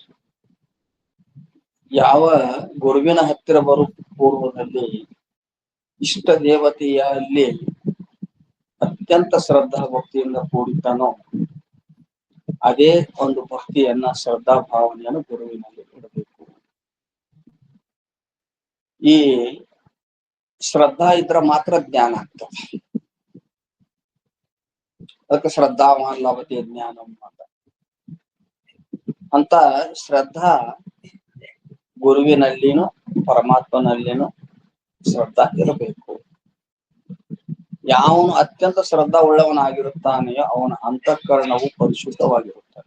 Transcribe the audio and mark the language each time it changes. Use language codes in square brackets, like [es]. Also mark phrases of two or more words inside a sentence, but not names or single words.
[kn] ಯಾವ ಗುರುವಿನ ಹತ್ತಿರ ಬರು ಪೂರ್ವದಲ್ಲಿ ಇಷ್ಟ ದೇವತೆಯಲ್ಲಿ ಅತ್ಯಂತ ಶ್ರದ್ಧಾ ಭಕ್ತಿಯಿಂದ ಕೂಡಿತಾನೋ ಅದೇ ಒಂದು ಭಕ್ತಿಯನ್ನ, ಶ್ರದ್ಧಾ ಭಾವನೆಯನ್ನು ಗುರುವಿನಲ್ಲಿ ಇಡಬೇಕು. ಈ ಶ್ರದ್ಧಾ ಇದ್ರ ಮಾತ್ರ ಜ್ಞಾನ ಆಗ್ತದೆ. ಅದಕ್ಕೆ [sa] ಶ್ರದ್ಧಾವಾನ್ ಲಭತೆ ಜ್ಞಾನಂ [kn] ಅಂತ ಶ್ರದ್ಧಾ ಗುರುವಿನಲ್ಲಿನೂ ಪರಮಾತ್ಮನಲ್ಲಿನೂ ಶ್ರದ್ಧಾ ಇರಬೇಕು. ಯಾವನು ಅತ್ಯಂತ ಶ್ರದ್ಧಾ ಉಳ್ಳವನಾಗಿರುತ್ತಾನೆಯೋ ಅವನ ಅಂತಃಕರಣವು ಪರಿಶುದ್ಧವಾಗಿರುತ್ತದೆ.